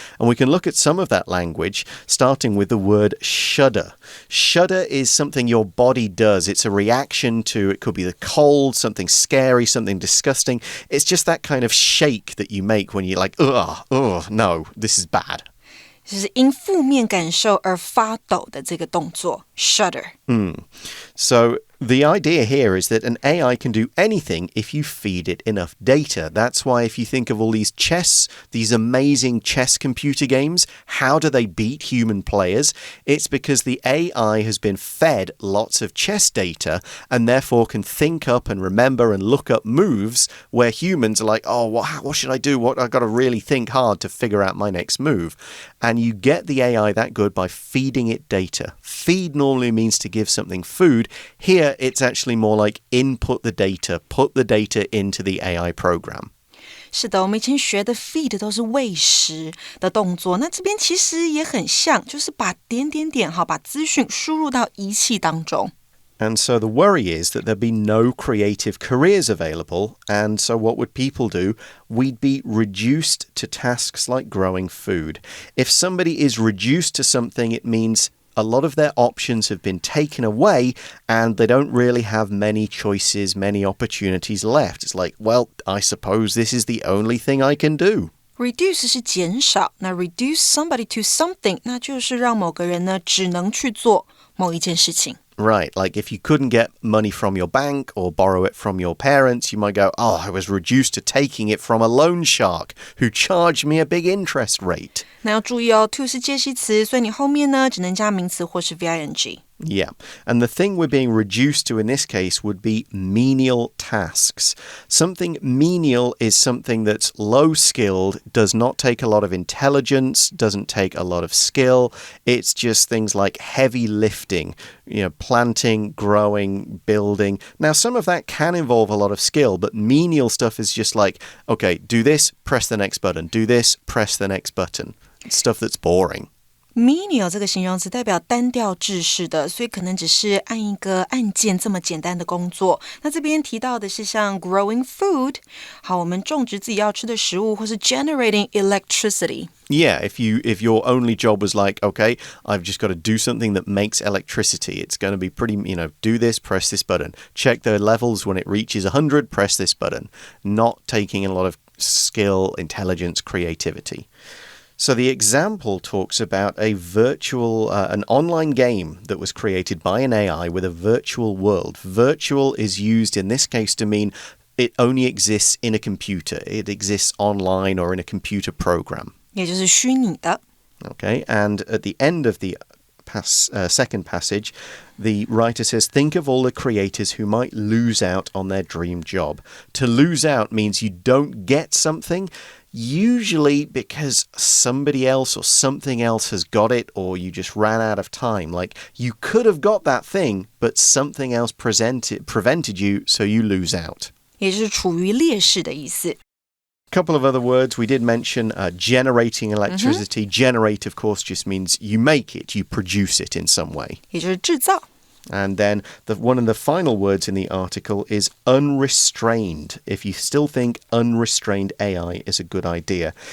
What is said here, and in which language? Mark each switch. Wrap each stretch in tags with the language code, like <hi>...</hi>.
<en>And we can look at some of that language, starting with the word shudder. Shudder is something your body does. It's a reaction to, it could be the cold, something scary, something disgusting. It's just that kind of shake that you make when you're like, no, this is bad.</en> <zh>就是因负面感受而发抖的这个动作 shudder.</zh> <en>So the idea here is that an AI can do anything if you feed it enough data. That's why if you think of all these amazing chess computer games, how do they beat human players? It's because the AI has been fed lots of chess data and therefore can think up and remember and look up moves where humans are like, what should I do? I've got to really think hard to figure out my next move. And you get the AI that good by feeding it data. Feed normally means to give something food. Here, it's actually more like input the data, put the data into the AI program.</en> <zh>是的，我们以前学的 feed 都是喂食的动作，那这边其实也很像，就是把点点点把资讯输入到仪器当中。</zh> <en>And so the worry is that there'd be no creative careers available. And so what would people do? We'd be reduced to tasks like growing food. If somebody is reduced to something, it means a lot of their options have been taken away and they don't really have many choices, many opportunities left. It's like, well, I suppose this is the only thing I can do.Reduce</en> <zh>是减少，那</zh> <en>reduce somebody to something</en> <zh>那就是让某个人呢只能去做某一件事情。</zh> <en>Right, like if you couldn't get money from your bank or borrow it from your parents, you might go, oh, I was reduced to taking it from a loan shark who charged me a big interest rate.</en> <zh>那要注意哦 to 是介系词，所以你后面呢只能加名词或是 VING。</zh> <en>Yeah, and the thing we're being reduced to in this case would be menial tasks. Something menial is something that's low-skilled, does not take a lot of intelligence, doesn't take a lot of skill. It's just things like heavy lifting, planting, growing, building. Now, some of that can involve a lot of skill, but menial stuff is just like, okay, do this, press the next button. Do this, press the next button. It's stuff that's boring.Menial</en> <zh>这个形容词代表单调制式的，所以可能只是按一个按键这么简单的工作。那这边提到的是像</zh> <en>growing food，</en> <zh>好，我们种植自己要吃的食物，或是</zh> <en>generating electricity。 Yeah, if your only job was like, okay, I've just got to do something that makes electricity. It's going to be pretty, do this, press this button. Check the levels when it reaches 100, press this button. Not taking a lot of skill, intelligence, creativity.So the example talks about an online game that was created by an AI with a virtual world. Virtual is used in this case to mean it only exists in a computer. It exists online or in a computer program.</en> <zh>也就是虚拟的。</zh> <en>Okay, and at the end of the second passage, the writer says, think of all the creators who might lose out on their dream job. To lose out means you don't get something.Usually because somebody else or something else has got it or you just ran out of time. Like you could have got that thing, but something else prevented you, so you lose out.</en> <zh>也就是处于劣势的意思。</zh> <en>Couple of other words. We did mention generating electricity. Generate, of course, just means you make it, you produce it in some way.</en> <zh>也就是制造。</zh> <en>And then one of the final words in the article is unrestrained. If you still think unrestrained AI is a good idea.</en>